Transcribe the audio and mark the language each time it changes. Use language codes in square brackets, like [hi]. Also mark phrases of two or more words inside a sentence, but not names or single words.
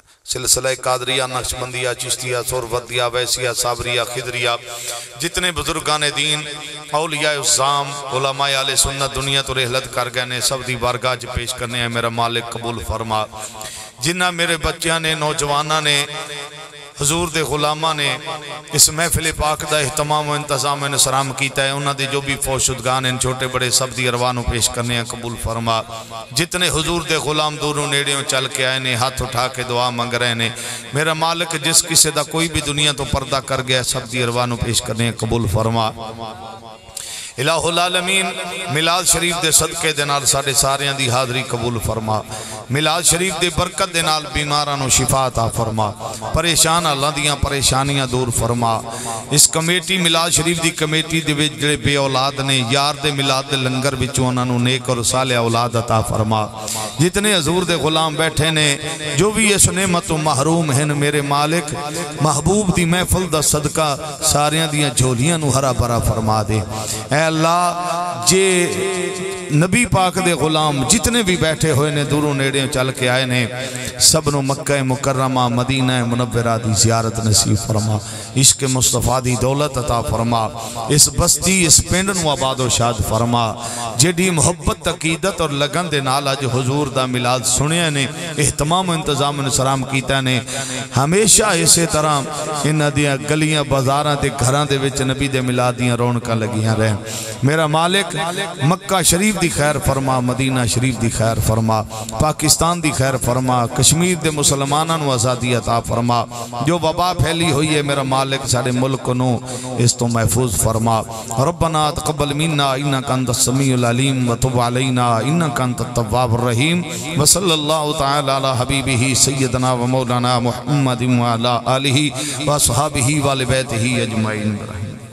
[pa] سلسلہ قادریہ، نقشبندیہ، چشتیہ، سہروردیہ، ویسیہ، صابریہ، خضریہ، جتنے بزرگان دین، اولیاء الزام، علماء اہل سنت دنیا تو رحلت کر گئے نے، سب دی بارگاہ چ پیش کرنے ہیں میرا مالک قبول فرما۔ جنہ میرے بچیاں نے، نوجوانہ نے، حضور دے غلامہ نے اس محفل پاک دا اہتمام و انتظام انسرام کیتا ہے، انہاں دے جو بھی فوت شدگان ہیں چھوٹے بڑے سب دی ارواحوں پیش کرنے ہیں قبول فرما۔ جتنے حضور دے غلام دوروں نیڑیوں چل کے آئے نے، ہاتھ اٹھا کے دعا مانگ رہے نے، میرا مالک جس کسی دا کوئی بھی دنیا تو پردہ کر گیا سب دی ارواحوں پیش کرنے ہیں قبول فرما۔ الہ العالمین میلاد شریف دے صدقے دے نال ساڑھے ساریاں دی حاضری قبول فرما، میلاد شریف دے برکت دے نال بیمارانو شفا عطا فرما، پریشان اللہ دیاں پریشانیاں دور فرما۔ اس کمیٹی میلاد شریف دی کمیٹی دے وچ جڑے بے اولاد نے، یار دے میلاد دے لنگر وچوں انہاں نو نیک اور صالح اولاد عطا فرما۔ جتنے حضور دے غلام بیٹھے نے جو بھی اس نعمت و محروم ہیں میرے مالک محبوب دی محفل دا صدقہ ساریاں دیاں جھولیاں نو ہرا بھرا فرما دے۔ اے اللہ جے نبی پاک دے غلام جتنے بھی بیٹھے ہوئے نے دوروں نیڑے چل کے آئے نے، سب نو مکہ مکرمہ مدینہ منورہ دی زیارت نصیب فرما، عشق مصطفیٰ دی دولت عطا فرما، اس بستی اس پنڈ نو آباد و شاد فرما، جیڑی محبت عقیدت اور لگن دے نال اج حضور دا میلاد سنیا نے، اہتمام و انتظام انسرام کیتا نے، ہمیشہ اسی طرح انہاں دیاں گلیاں بازاراں دے گھراں دے وچ نبی دے میلاد دیاں رونقاں لگیاں رہن۔ میرا مالک مکہ شریف دی خیر فرما، مدینہ شریف دی خیر فرما، پاکستان دی خیر فرما، کشمیر دے مسلماناں نو آزادی عطا فرما، جو وبا پھیلی ہوئی ہے میرا مالک سارے ملک نو اس تو محفوظ فرما۔ [ar] ربنا تقبل منا انک انت السمیع العلیم وتب علینا انک انت التواب الرحیم، وصلی اللہ تعالی علی حبیبہ سیدنا و مولانا محمد وعلی آلہ واصحابہ وآل بیتہ اجمعین۔